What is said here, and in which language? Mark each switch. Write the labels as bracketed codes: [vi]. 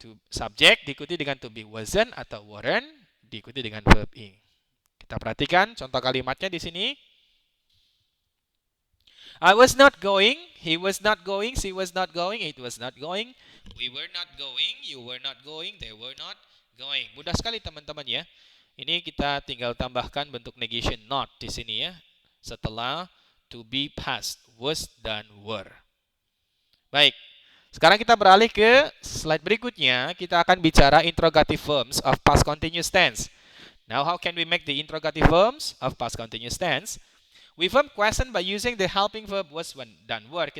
[id] Subject diikuti dengan to be wasn't atau weren't diikuti dengan verb ing. Kita perhatikan contoh kalimatnya di sini. [en] I was not going, he was not going, she was not going, it was not going, we were not going, you were not going, they were not going. [id] Mudah sekali teman-teman ya. Ini kita tinggal tambahkan bentuk negation not di sini ya. Setelah to be past was dan were. Baik. Sekarang kita beralih ke slide berikutnya. Kita akan bicara [en] interrogative forms of past continuous tense. Now, how can we make the interrogative forms of past continuous tense? We form question by using the helping verb was dan were.